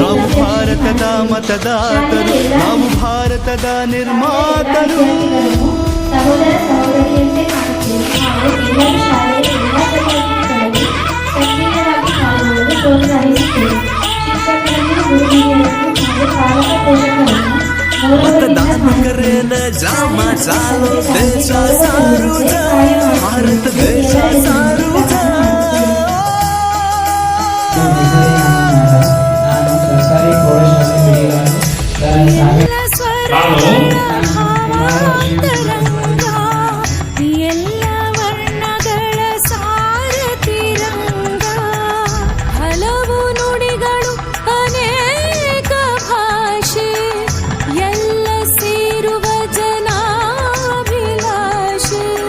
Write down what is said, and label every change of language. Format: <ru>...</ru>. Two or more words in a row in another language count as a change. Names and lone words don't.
<kn>ನಾವು ಭಾರತದ ಮತದಾತರು, ನಾವು ಭಾರತದ ನಿರ್ಮಾತರು. ಸಹೋದರ ಸಹೋದರಿಯಂತೆ ಕಾಣುತ್ತೇವೆ ಹಾಗೂ ಎಲ್ಲರೂ ಶಾಲೆಯಲ್ಲಿ ಎಲ್ಲ ಕೆಲಸಗಳಲ್ಲಿ ಸಕ್ರಿಯವಾಗಿ ಪಾಲ್ಗೊಳ್ಳಲು ಪ್ರೋತ್ಸಾಹಿಸುತ್ತೇವೆ. ಶಿಕ್ಷಕರನ್ನು ಗುರುಹಿರಿಯರನ್ನು ಹಾಗೂ ಪಾಲಕ ಪೋಷಕರನ್ನು</kn> <lmn>मतदान जामा चालो देश सारू जा भारत देश सारू जा</lmn> <kn>ನಾನು ಸರ್ಕಾರಿ ಪ್ರೌಢಶಾಲೆ ಎಲ್ಲ ವರ್ಣಗಳ ಸಾರತಿರಂಗ ಹಲವು ನುಡಿಗಳು ಅನೇಕ ಭಾಷೆ ಎಲ್ಲ ಸೇರುವ ಜನಾಭಿಲಾಷೆ</kn>